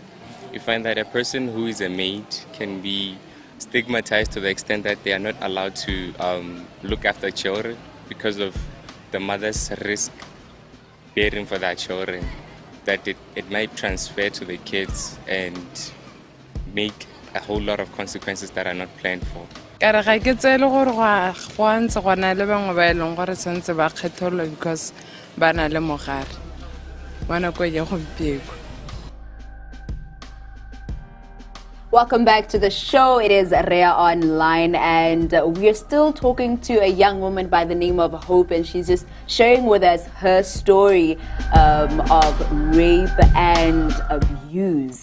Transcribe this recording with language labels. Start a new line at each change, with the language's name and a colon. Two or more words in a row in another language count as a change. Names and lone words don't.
English: You find that a person who is a maid can be stigmatized to the extent that they are not allowed to look after children because of the mother's risk bearing for their children, that it might transfer to the kids and make a whole lot of consequences that are not planned for.
Tswana: Kare ga ke tsele gore go ntse go na le bangwe ba eleng gore sentse ba kgetholwa because ba na le mogare wa nako ya gompieno.
English: Welcome back to the show. It is Rhea Online, and we are still talking to a young woman by the name of Hope, and she's just sharing with us her story of rape and abuse.